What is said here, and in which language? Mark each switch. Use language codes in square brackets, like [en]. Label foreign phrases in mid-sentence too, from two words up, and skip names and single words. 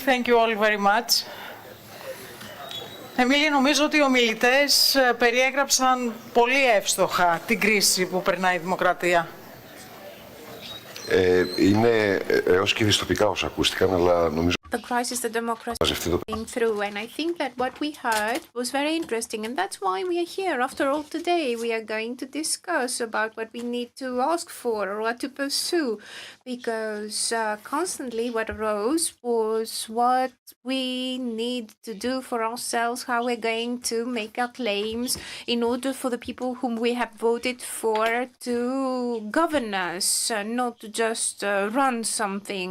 [en] Thank you all very much. [el] Εμίλη, νομίζω ότι οι ομιλητές περιέγραψαν πολύ εύστοχα την κρίση που περνάει η δημοκρατία. Είναι έως και δυστοπικά όσα ακούστηκαν, αλλά νομίζω [en] the crisis the democracy is going through. And I think that what we heard was very interesting. And that's why we are here. After all, today we are going to discuss about what we need to ask for or what to pursue. Because constantly what arose was what we need to do for ourselves, how we're going to make our claims in order for the people whom we have voted for to govern us, not to just run something.